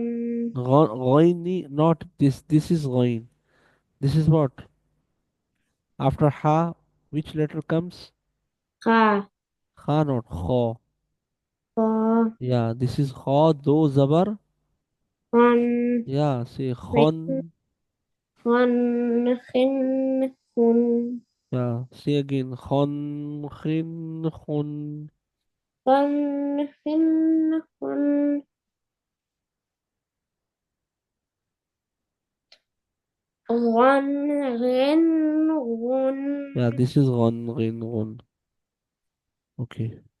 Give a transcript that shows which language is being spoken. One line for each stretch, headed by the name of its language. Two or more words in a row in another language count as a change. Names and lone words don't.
English: Ghaini, not this. This is ghain. This is what? After ha, which letter comes?
Arabic: kha,
English: Ha, not kha.
Arabic: qa,
English: Yeah, this is ha
Urdu: do zabar.
Arabic: khan,
English: Yeah, say
Arabic: khin, khon. khan, khin, khun,
English: Yeah, say again.
Arabic: Khon, khin, khon. khan, khin, khun, ghan, ghin, gun.
English: Yeah, this is
Arabic: ghon, ghin, ghon.
English: Okay.